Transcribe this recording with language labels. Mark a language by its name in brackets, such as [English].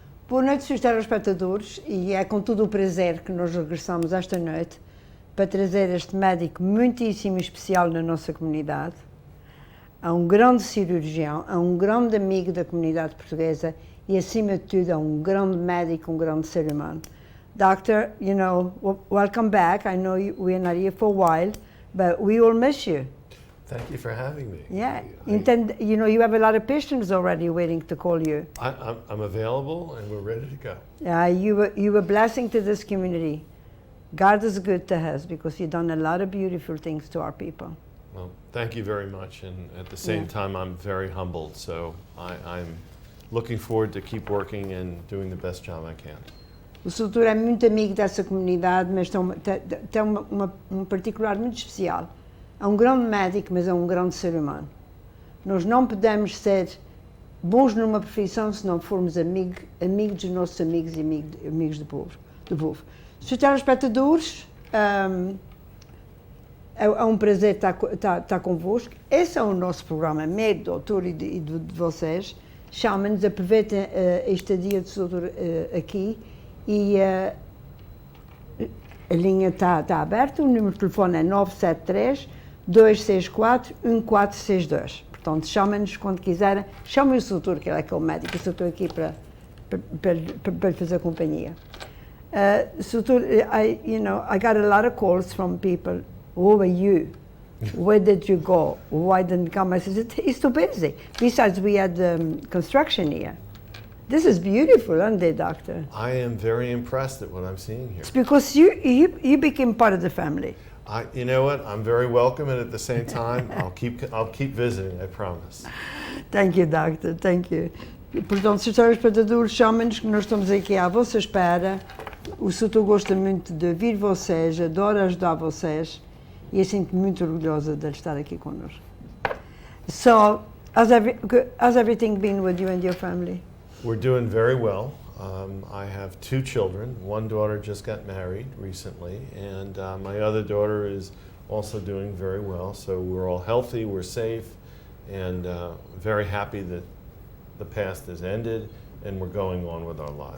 [Portuguese] Boa noite, senhores telespectadores, e é com todo o prazer que nós regressamos esta noite para trazer este médico muitíssimo especial na nossa comunidade, a um grande cirurgião, a um grande amigo da comunidade portuguesa e, acima de tudo, a um grande médico, um grande ser humano. [English] Doctor, you know, welcome back. I know we are not here for a while, but we all miss you. Thank you for having me. Yeah, you know, you have a lot of patients already waiting to call you. I'm available and we're ready to go. You were a blessing to this community. God is good to us because you've done a lot of beautiful things to our people. Well, thank you very much, and at the same time, I'm very humbled. So I'm looking forward to keep working and doing the best job I can. [Portuguese] O Soutor é muito amigo dessa comunidade, mas tem um particular muito especial. É um grande médico, mas é um grande ser humano. Nós não podemos ser bons numa profissão se não formos amigos dos nossos amigos e amigos do povo. Senhores telespectadores, é um prazer estar convosco. Esse é o nosso programa, meu, doutor e de vocês. Chamem-nos, aproveitem este dia do doutor aqui e a linha está aberta. O número de telefone é 973-264-1462. Portanto, chamem-nos quando quiserem. Chamem o doutor, que ele é aquele médico. Eu estou aqui para lhe fazer companhia. [English] Doutor, I got a lot of calls from people. Who were you? Where did you go? Why didn't you come? I said, he's too busy. Besides, we had construction here. This is beautiful, isn't it, Doctor? I am very impressed at what I'm seeing here. It's because you became part of the family. You know what? I'm very welcome, and at the same time, I'll keep visiting. I promise. Thank you, Doctor. Thank you. [Portuguese] Portanto, senhores telespectadores, chamem-nos que nós estamos aqui à vossa espera. O Soutor gosta muito de ouvir vocês, adora ajudar vocês e eu sinto muito orgulhosa de estar aqui connosco. [English] So, how's everything been with you and your family? We're doing very well. I have 2 children. One daughter just got married recently, and my other daughter is also doing very well. So we're all healthy, we're safe, and very happy that the past has ended and we're going on with our lives.